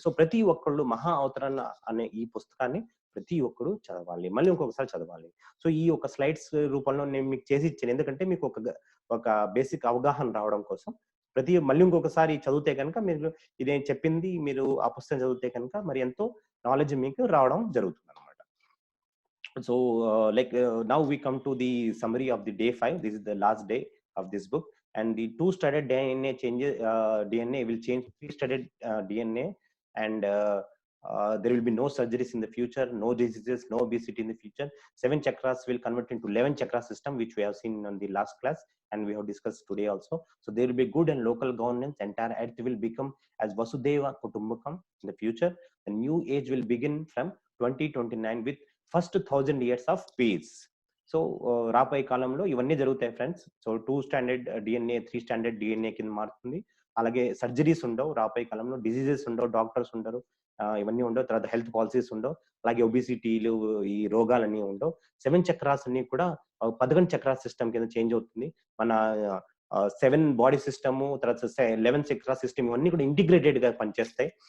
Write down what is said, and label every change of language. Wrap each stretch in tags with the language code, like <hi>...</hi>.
<te>So ప్రతి ఒక్కళ్ళు మహా అవతరణ అనే ఈ పుస్తకాన్ని ప్రతి ఒక్కరు చదవాలి, మళ్ళీ ఇంకొకసారి చదవాలి. సో ఈ ఒక స్లైడ్స్ రూపంలో నేను మీకు చేసి ఇచ్చాను, ఎందుకంటే మీకు ఒక బేసిక్ అవగాహన రావడం కోసం. మళ్ళీ ఇంకొకసారి చదివితే కనుక మీరు ఇదేం చెప్పింది మీరు ఆ పుస్తకం చదివితే కనుక మరి ఎంతో నాలెడ్జ్ మీకు రావడం జరుగుతుంది అనమాట.</te> <en>So now we come to the summary of the day 5. This is the last day of this book, and the 2-stranded DNA changes. DNA will change 3-stranded DNA, and there will be no surgeries in the future, no diseases, no obesity in the future. 7 chakras will convert into 11 chakra system, which we have seen on the last class, and we have discussed today also. So there will be good and local governance. Entire earth will become as Vasudeva Kutumbakam in the future. The new age will begin from 2029 with first 1000 years of peace.</en> <te>So రాబోయే కాలంలో ఇవన్నీ జరుగుతాయి friends. So 2-stranded DNA 3-stranded DNA కింద మారుతుంది. అలాగే surgeries ఉండవు రాబోయే కాలంలో, డిజీజెస్ ఉండవు, డాక్టర్స్ ఉండరు, ఇవన్నీ ఉండవు. తర్వాత హెల్త్ పాలసీస్ ఉండవు, అలాగే ఒబిసిటీలు, ఈ రోగాలన్నీ ఉండవు. 7 చక్రాస్ అన్ని కూడా 11 చక్రా సిస్టమ్ కింద చేంజ్ అవుతుంది. మన 7 బాడీ సిస్టమ్, తర్వాత 11 చక్రా సిస్టమ్, ఇవన్నీ కూడా ఇంటిగ్రేటెడ్ గా పనిచేస్తాయి.</te>